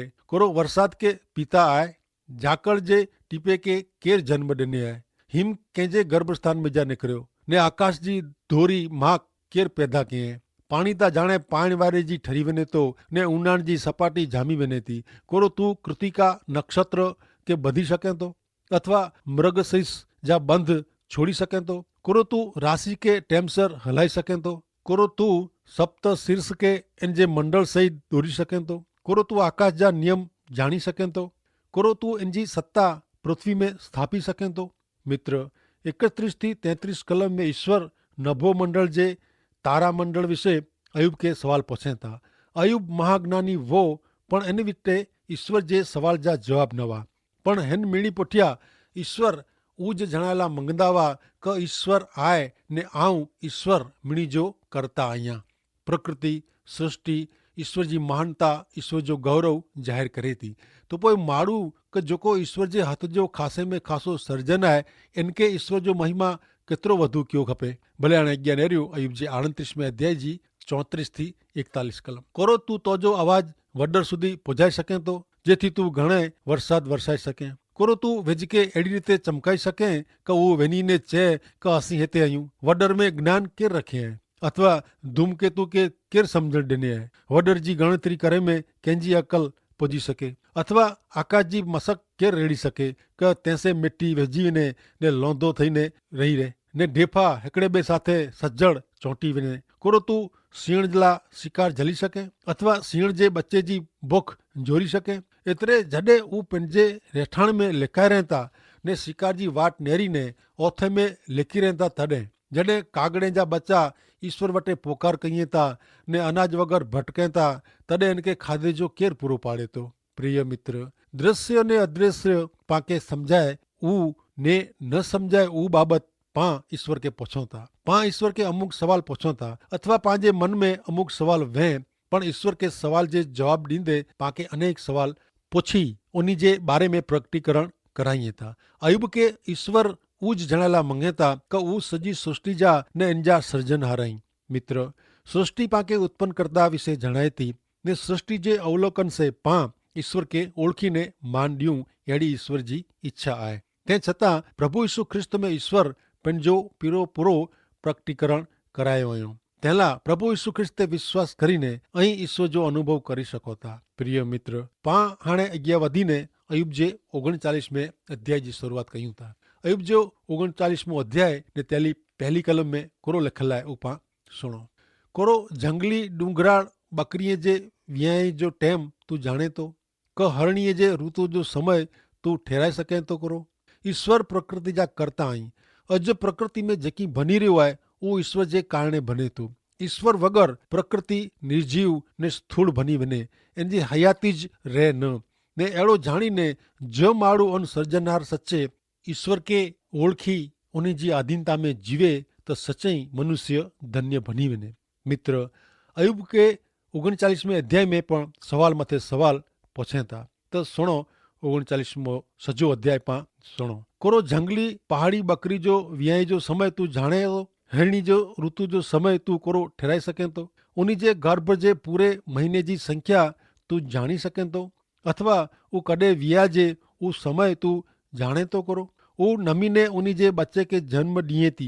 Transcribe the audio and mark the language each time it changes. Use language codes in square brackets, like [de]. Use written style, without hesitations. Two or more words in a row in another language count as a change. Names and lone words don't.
[sd] कोरो वरसाद के पीता आहे, झाकड़ जे टीपे के केर जन्म ॾिने आहे। हिम कंहिंजे गर्भस्थान में जा निकिरियो ने आकाश जी धोरी मां केर पैदा किए। पाणी ता जाने पाण वारे जी ठरी वञे तो ने ऊनाण जी सपाटी जामी वञे थी। कोरो तू कृतिका नक्षत्र के बधी सके तो अथवा मृगशीर्ष जा बंध छोड़ी सके तो कोरो तू राशि के टेमसर हलाई सके तो कोरो तू सप्त शीर्ष के इन जे मंडल सहित दौरी सके तो कोरो तू आकाश जा नियम जानी सके तो कोरो तू इनजी सत्ता पृथ्वी में स्थापी सके तो। मित्र 31 થી 33 कलम में ईश्वर नभो मंडल जे तारा मंडल विषे अयुब के सवाल पूछे था। अयुब महाज्ञानी वो पण इन विटे ईश्वर जे सवाल जा जवाब न हुआ पण हिन मीणी पुठिया ईश्वर ऊज जणायला मंगंदा क ईश्वर आए ने आऊं ईश्वर मीणी जो करता आहियां। प्रकृति सृष्टि ईश्वर जी महानता ईश्वर जो गौरव जाहिर करे थी। तो पोइ माण्हू क जेको ईश्वर जे हथ जो खासे में खासो सर्जन है इनके ईश्वर जो महिमा केतिरो वधू कयो खपे। भले हाणे अॻियां नेरियो अयुब जे 38 अध्याय जी 34 થી 41 कलम। कोरो तू तोजो आवाज वडर सुधी पुजाई सके तो जेथी तू घणे वरसाद वरसाई सके। कोरो तू वेझके अहिड़ी रीते चमकाई सके क उहो वञी ने चए क असीं हिते आहियूं। वडर में ज्ञान केर रखे है अथवा धूमकेतु के केर समझण ॾिने है। वडर जी गणतरी करे में कंहिंजी अकल पुजी सके अथवा आकाश जी मसक केर रेड़ी सके क तैसे मिट्टी वेझी वञे ने लौंदो थईने रही रहे ने ढेफा हिकिड़े ॿिए साथे सजड़ चोंटी वञे। कोरो तू सीण ला शिकार झली सके अथवा सीण जे बच्चे जी बुख जोरी सके। एतिरे जॾहिं हू पंहिंजे रेठाण में लिकाए रहे था ने शिकार जी वाट नेरी ने ओथे में लिकी रहे था तॾहिं जॾहिं कागड़े जा बच्चा ईश्वर वटे पोकार कईं था ने अनाज वगैरह भटके था तॾहिं इनके खाधे जो केर पूरो पाड़े तो। प्रिय मित्र दृश्य ने अदृश्य पाके समझाए ऊ ने न समझाए ऊ बाबत पां ईश्वर के पूछो था। पां ईश्वर के अमुक सवाल पूछो था अथवा पंहिंजे मन में अमुक सवाल वेह पण ईश्वर के सवाल जे जवाब ॾींदे पाके अनेक सवाल पुछी उन्ही जे बारे में प्रकटीकरण कराइए था। अयुब के ईश्वर ऊज जणायला मंगे था क ऊ सजी सृष्टि जा ने इनजा सर्जनहार आहिनि। मित्र सृष्टि पाके उत्पन्न करता विषय जणाए थी ने सृष्टि जे अवलोकन से पां ईश्वर के ओळखीने मान ॾियूं अहिड़ी ईश्वर जी इच्छा आहे। तंहिं छतां प्रभु यीशु ख्रिस्त में ईश्वर पंहिंजो पूरो प्रकटीकरण करायो हुयो। तंहिंला प्रभु यीशु ख्रिस्त ते विश्वास करीने ऐं ईश्वर जो अनुभव करी सघो था। प्रिय मित्र पां हाणे अॻियां वधीने अयुब जे 39 में अध्याय जी शुरूआत कयूं था। अयुब जो 39 अध्याय ने पहली कलम में कोरो लिखल आहे उपां सुणो। कोरो जंगली डूंगराड़ बकरीअ जे वियाई जो टाइम तू जाने तो क हरणीअ जे ऋतु जो समय तू ठहराए सके तो। करो ईश्वर प्रकृति जा करता आहीं। अॼु प्रकृति में जेकी बनी रहियो आहे उहो ईश्वर जे कारणे बने थो। ईश्वर वगर प्रकृति निर्जीव ने स्थूल बनी वञे इन जी हयाती ज रहे न ने अहिड़ो जाणीने जो माण्हू उन सर्जनहार सचे ईश्वर के ओळखी उन जी अधीनता में जीवे त सचई मनुष्य धन्य बनी वञे। मित्र अयुब के 39 अध्याय में पण सवाल मथे सवाल पूछे था त सुणो 39 सजो अध्याय पां सुणो। कोरो जंगली पहाड़ी बकरी जो वियाई जो समय तू जाने तो हिरणी जो ऋतु जो समय तू कोरो ठहराए सके तो उन जे गर्भ जे पूरे महीने जी संख्या तू जानी सके तो अथवा ऊ कॾहिं विया जे ऊ समय तू जाने तो। करो ऊ नमीने उन जे बच्चे के जन्म ॾिए थी।